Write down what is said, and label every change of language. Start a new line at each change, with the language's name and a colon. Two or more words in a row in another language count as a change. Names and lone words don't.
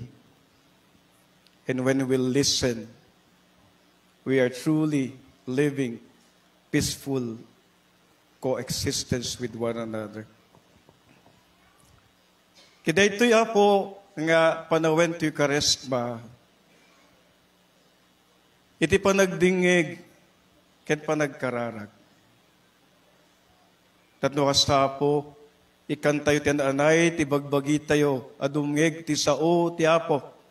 English: And when we listen, we are truly living peaceful coexistence with one another.
Iloko: Kiday to'y apo nga panawen to'y karesma. Iti panagdingig ket panagkararag. Tatno kasta po, ikan tayo ti anay, ti bagbagi tayo, adumngeg ti sao ti apo.